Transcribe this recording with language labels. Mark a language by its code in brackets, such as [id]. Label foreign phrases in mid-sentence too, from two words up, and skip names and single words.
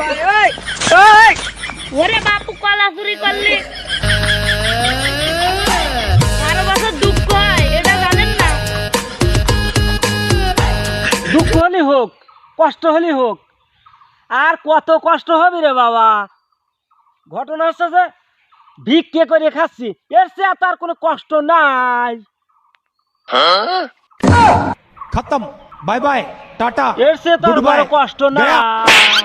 [bn] ওরে বাপু, কলা চুরি করলে 12 বছর দুঃখ হয়, এটা জানেন না? দুঃখ হলে হোক, কষ্ট হলে হোক, আর কত কষ্ট হবে রে বাবা। ঘটনা হচ্ছে যে ভিক্ষে করে খাচ্ছি, এর চেয়ে তার কোনো কষ্ট নাই। [hi] खत्म [en] bye bye [hi] टाटा [bn] এর চেয়ে তার [en] Goodbye. [bn] বড় কষ্ট নাই।